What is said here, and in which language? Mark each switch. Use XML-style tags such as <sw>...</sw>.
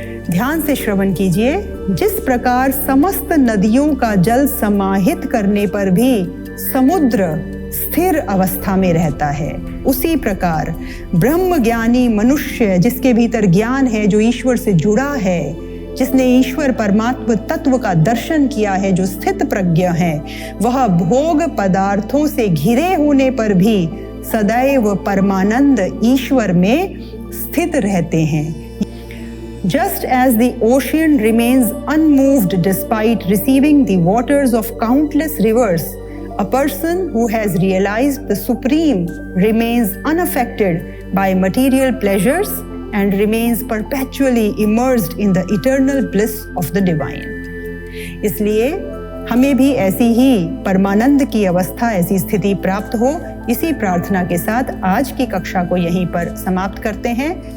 <hi>ध्यान से श्रवण कीजिए। जिस प्रकार समस्त नदियों का जल समाहित करने पर भी समुद्र स्थिर अवस्था में रहता है, उसी प्रकार ब्रह्म ज्ञानी मनुष्य जिसके भीतर ज्ञान है, जो ईश्वर से जुड़ा है, जिसने ईश्वर परमात्मा तत्व का दर्शन किया है, जो स्थित प्रज्ञ है, वह भोग पदार्थों से घिरे होने पर भी सदैव परमानंद ईश्वर में स्थित रहते हैं।</hi> <en>Just as the ocean remains unmoved despite receiving the waters of countless rivers, a person who has realized the Supreme remains unaffected by material pleasures and remains perpetually immersed in the eternal bliss of the Divine.</en> <hi>इसलिए हमें भी ऐसी ही परमानंद की अवस्था, ऐसी स्थिति प्राप्त हो, इसी प्रार्थना के साथ आज की कक्षा को यहीं पर समाप्त करते हैं।</hi>